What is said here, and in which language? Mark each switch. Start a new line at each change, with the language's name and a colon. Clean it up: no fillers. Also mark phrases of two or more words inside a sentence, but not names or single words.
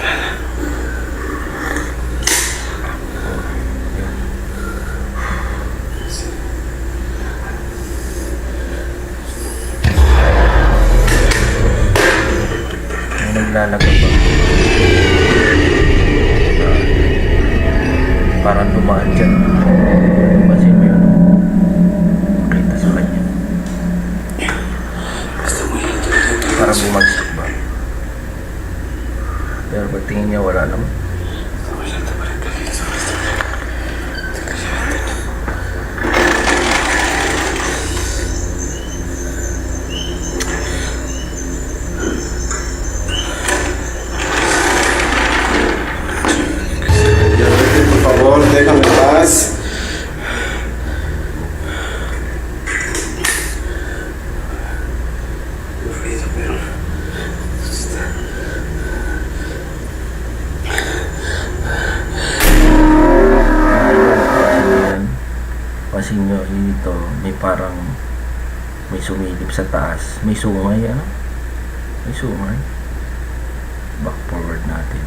Filipino: May naglalagay ba? Parang dumaan dyan. Pansin mo yun. Makita sa kanya.
Spanish: Está muy lento.
Filipino: Parang bumagsak ba? Pero pagtingin niya wala naman.
Spanish: Está muy lento para que alguien sobre esto. Por favor, déjame en paz. El ruido, pero... está...
Filipino: Pansin nyo dito, may parang may sumilip sa taas. May sungay, ano? May sungay.
English: Back forward
Filipino: natin.